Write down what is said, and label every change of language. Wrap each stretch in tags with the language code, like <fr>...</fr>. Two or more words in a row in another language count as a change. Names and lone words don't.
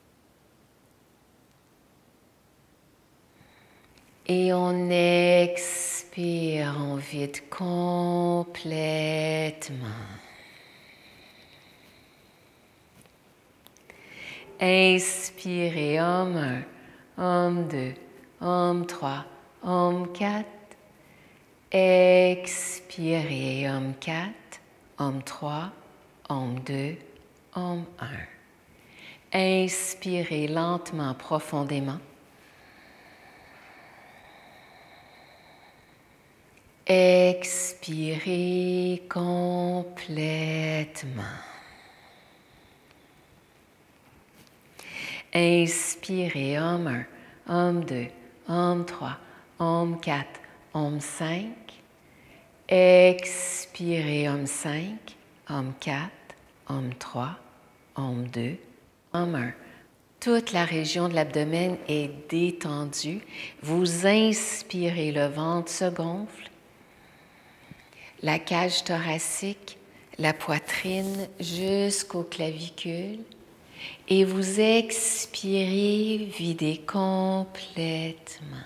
<fr>Et on expire, on vide complètement. Inspirez, Om 1, Om 2, Om 3, Om 4. Expirez, Om 4, Om 3, Om 2, Om 1. Inspirez lentement, profondément. Expirez complètement. Inspirez, Om 1, Om 2, Om 3, Om 4, Om 5. Expirez, Om 5, Om 4, Om 3, Om 2, Om 1. Toute la région de l'abdomen est détendue. Vous inspirez, le ventre se gonfle. La cage thoracique, la poitrine jusqu'aux clavicules. Et vous expirez, videz complètement.</fr>